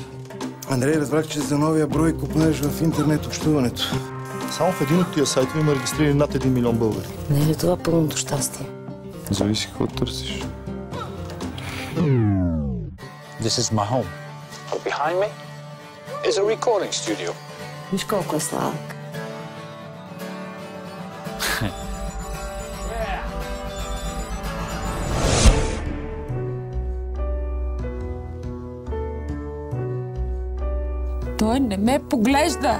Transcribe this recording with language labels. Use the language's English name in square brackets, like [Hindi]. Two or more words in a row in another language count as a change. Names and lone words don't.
[Bulgarian] Андрей, разбрах, че за новия брой купнеш в интернет общуването. Само в един от тия сайтове има регистрирани над 1 милион българи. Не е ли това пълното щастие? Зависи какво търсиш. [English] This is my home. But behind me is a recording studio. [Bulgarian] Виж колко е сладък. Той не ме поглежда.